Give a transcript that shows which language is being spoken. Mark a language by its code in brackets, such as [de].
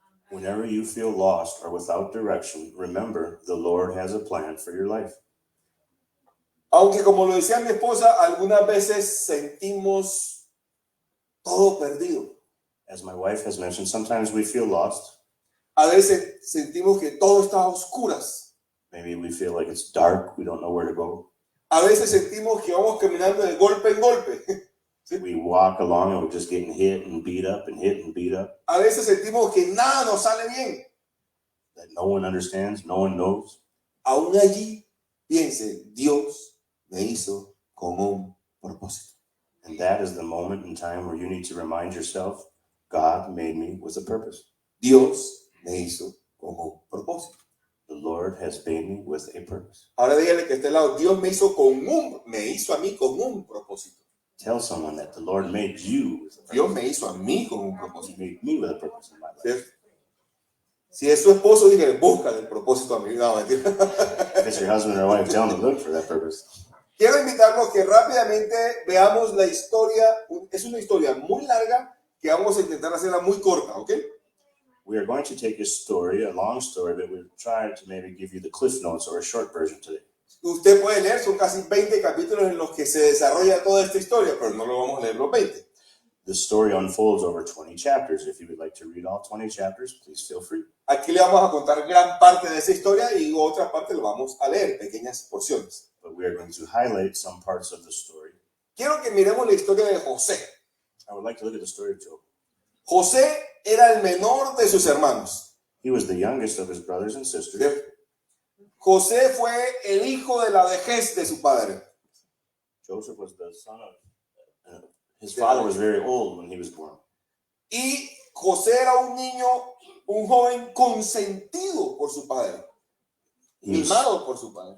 [en] Whenever you feel lost or without direction, remember the Lord has a plan for your life. [es] Aunque como lo decía mi esposa, algunas veces sentimos todo perdido. [en] As my wife has mentioned, sometimes we feel lost. [es] A veces sentimos que todo está a oscuras. [en] Maybe we feel like it's dark, we don't know where to go. [es] A veces sentimos que vamos caminando de golpe en golpe. [en] We walk along and we're just getting hit and beat up and hit and beat up. [es] A veces sentimos que nada nos sale bien. [en] That no one understands, no one knows. [es] Aún allí, piense, Dios me hizo con un propósito. [en] And that is the moment in time where you need to remind yourself, God made me with a purpose. [es] Dios me hizo con un propósito. [en] The Lord has made me with a purpose. [es] Ahora dígale que esté al lado, Dios me hizo a mí con un propósito. [en] Tell someone that the Lord made you with a purpose. [es] Dios me hizo a mí con un propósito. [en] He made me with a purpose in my life. [es] ¿Cierto? Si es su esposo, dígale, busca el propósito a mi vida. No, mentira. [en] If it's your husband or wife, tell them to look for that purpose. [es] Quiero invitarlos que rápidamente veamos la historia. Es una historia muy larga que vamos a intentar hacerla muy corta, ¿ok? [en] We are going to take a story, a long story, but we'll try to maybe give you the cliff notes or a short version today. [es] Usted puede leer, son casi 20 capítulos en los que se desarrolla toda esta historia, pero no lo vamos a leer los 20. [en] The story unfolds over 20 chapters. If you would like to read all 20 chapters, please feel free. [es] Aquí le vamos a contar gran parte de esa historia y otra parte lo vamos a leer, pequeñas porciones. [en] But we are going to highlight some parts of the story. [es] Quiero que miremos la historia de José. [en] I would like to look at the story of Job. [es] José era el menor de sus hermanos. [en] He was the youngest of his brothers and sisters. [es] José fue el hijo de la vejez de su padre. [en] Joseph was the son of, his father was very old when he was born. [es] Y José era un niño, un joven consentido por su padre, mimado por su padre.